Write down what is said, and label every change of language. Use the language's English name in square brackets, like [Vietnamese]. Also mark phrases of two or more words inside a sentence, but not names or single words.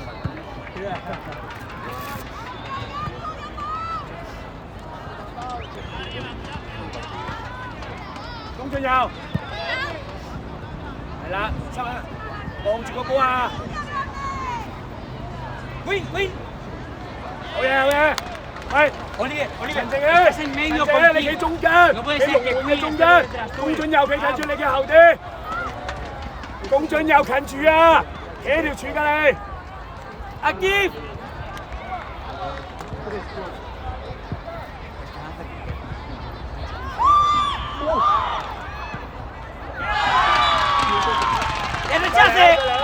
[Cantonese] 公進右，係啦，收啊，望住個波啊！ [English] Win, win. [Cantonese] 好嘢，好嘢！喂， Oliver, Oliver. 陳靜咧， [Spanish] Es en medio [Cantonese] 陳靜咧，你企中間，企龍門嘅中間，公進右企近住你嘅後啲，公進右近住啊，企喺條柱㗎你。 [Spanish] Aquí. ¡El rechace!